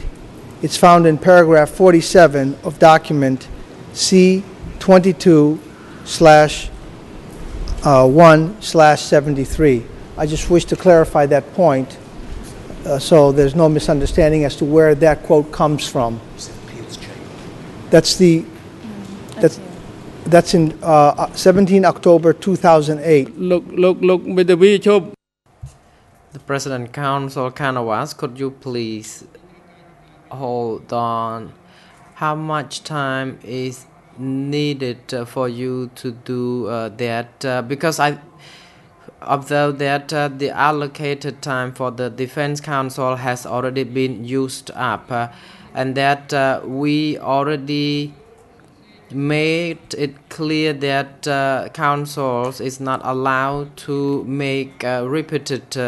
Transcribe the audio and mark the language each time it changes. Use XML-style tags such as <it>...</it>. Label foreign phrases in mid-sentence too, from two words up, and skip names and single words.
<en>It's found in paragraph 47 of document C22/1/73. I just wish to clarify that point so there's no misunderstanding as to where that quote comes from. That's in 17 October 2008.</en> <km>លោកមេធាវីជប់</km> <en>The President Council Kanawaz, could you please hold on? How much time is needed for you to do that? Because I observe that the allocated time for the Defense Council has already been used up, and that we already made it clear that councils is not allowed to make repeated</en>